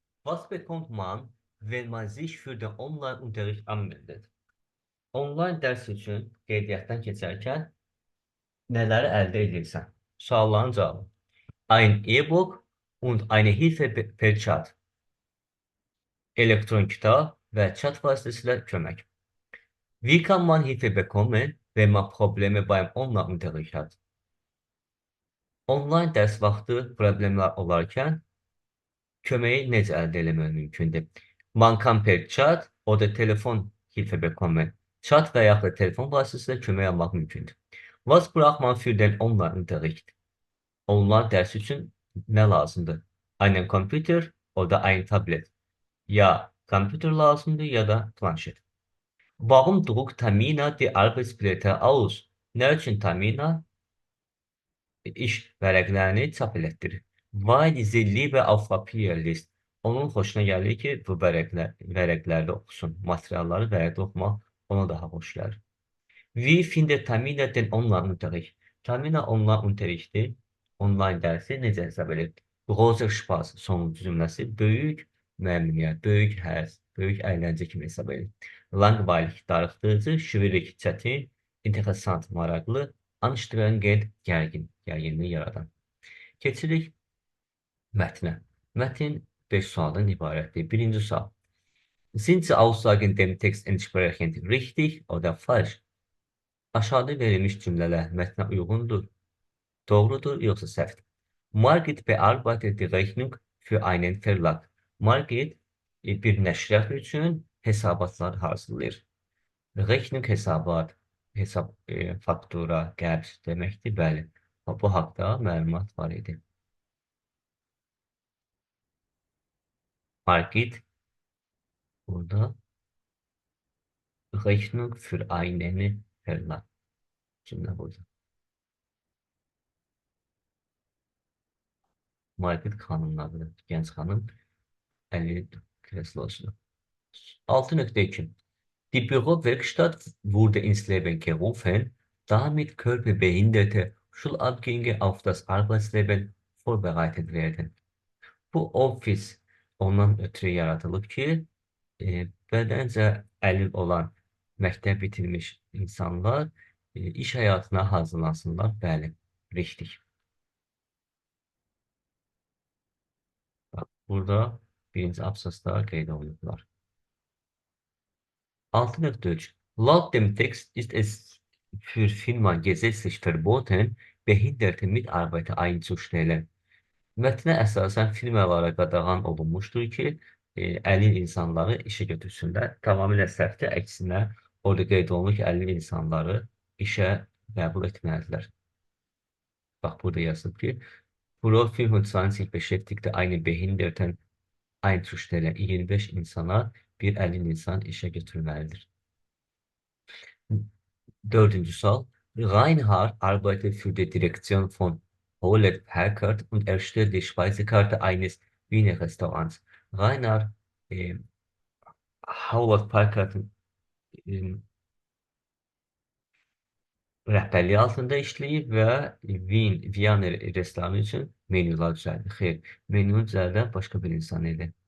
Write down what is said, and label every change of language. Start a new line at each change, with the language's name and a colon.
German: Was bekommt man, wenn man sich für den Online-Unterricht anmeldet?
Azerbaijani: Online dərs üçün qeydiyyatdan keçərkən nələri əldə edirsən? Sualların cavabı.
German: Ein E-Book und eine Hilfe per Chat.
Azerbaijani: Elektron kitab və chat vasitəsilə kömək.
German: Wie kann man Hilfe bekommen, wenn man Probleme beim Online-Unterricht hat?
Azerbaijani: Online dərs vaxtı problemlər olarkən köməyi necə əldə etmək mümkündür?
German: Man kann per Chat oder Telefon Hilfe bekommen.
Azerbaijani: Chat və yaxud da telefon vasitəsilə kömək almaq mümkündür.
German: Was braucht man für den Online-Unterricht?
Azerbaijani: Online dərs üçün nə lazımdır?
German: Einen Computer oder ein Tablet.
Azerbaijani: Ya kompüter lazımdır ya da planşet.
German: Warum druckt Tamina die Arbeitsblätter aus?
Azerbaijani: Nə üçün Tamina iş vərəqlərini çap elətdirir?
German: Weil sie lieber auf Papier liest.
Azerbaijani: Onun xoşuna gəlir ki, bu vərəqlərdə oxusun. Materialları vərəqdə oxumaq ona daha xoş gəlir.
German: Wie findet Tamina den Online-Unterricht?
Azerbaijani: Tamina online-unterrichti, online dərsi necə hesab edir?
German: Großer Spaß
Azerbaijani: sonuncu cümləsi böyük məmnuniyyət, böyük həzz, böyük əyləncə kimi hesab edir. Langweilig darıxdırıcı, schwierig çətin, interessant maraqlı, anstrengend gərginlik yaradan. Keçirik mətnə. Mətin 5 sualdan ibarətdir. Birinci sual.
German: Sind Sie Aussagen dem Text entsprechend richtig oder falsch?
Azerbaijani: Aşağıda verilmiş cümlələr mətnə uyğundur, doğrudur yoxsa səhvdir?
German: Margit bearbeitet die Rechnung für einen Verlag.
Azerbaijani: Margit bir nəşriyyat üçün hesabatlar hazırlayır. Rechnung hesabat, faktura, qəbz deməkdir, bəli. Bu haqda məlumat var idi.
German: Margit burada Rechnung für einen Verlag.
Azerbaijani: Cümlə burada. Margit xanımın adıdır, gənc xanım. 50 kreslosunu.
German: 6.2. Die Bürowerkstatt wurde ins Leben gerufen, Damit Körperbehinderte Schulabgänge auf das Arbeitsleben vorbereitet werden.
Azerbaijani: Bu ofis ondan ötürü yaradılıb ki, bədəncə əlil olan məktəb bitirmiş insanlar iş həyatına hazırlansınlar. Bəli, richtig. Bak, burada birinci abzasda qeyd olunublar. 6.3.
German: Laut dem Text ist es für Firma gesetzlich verboten, behinderte Mitarbeiter einzustellen.
Azerbaijani: Mətnə əsasən firmalara qadağan olunmuşdur ki, əlil insanları işə götürsünlər. Tamamilə səhvdir, əksinə orada qeyd olunur ki, əlil insanları işə qəbul etməlidirlər. Bax, burada yazılıb ki,
German: Pro 25 beschäftigte einen Behinderten einzustellen.
Azerbaijani: 25 insana bir əlil insan işə götürülməlidir. Dördüncü sual.
German: Reinhard arbeitet für die Direktion von Hewlett Packard und erstellt die Speisekarte eines Wiener Restaurants.
Azerbaijani: Reinhard Hewlett Packard'ın rəhbərliyi altında işləyir və Viyana restoranı üçün menyular düzəldir. Xeyr, menyunu düzəldən başqa bir insan idi.